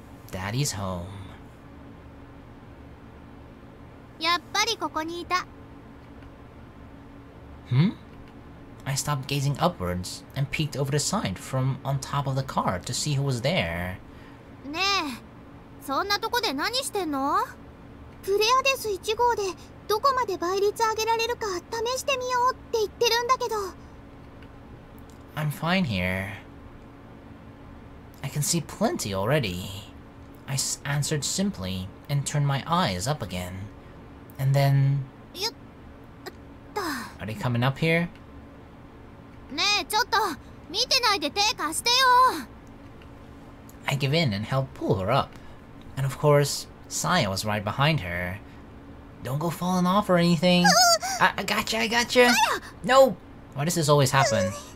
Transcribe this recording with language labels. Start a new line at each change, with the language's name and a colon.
English: Daddy's home.
Japanese: やっぱりここにいた。
English: I stopped gazing upwards and peeked over the side from on top of the car to see who was there.
Japanese: ねえ、そんなとこで何してんの？プレアデス1号でどこまで倍率上げられるか試してみようって言ってるんだけど。
English: I'm fine here. I can see plenty already. I answered simply and turned my eyes up again. And then... Are they coming up here?
Japanese: ねえ、ちょっと見てないで手貸してよ。
English: I give in and help pull her up. And of course, Saya was right behind her. Don't go falling off or anything. I gotcha, I gotcha. No! Why does this always happen?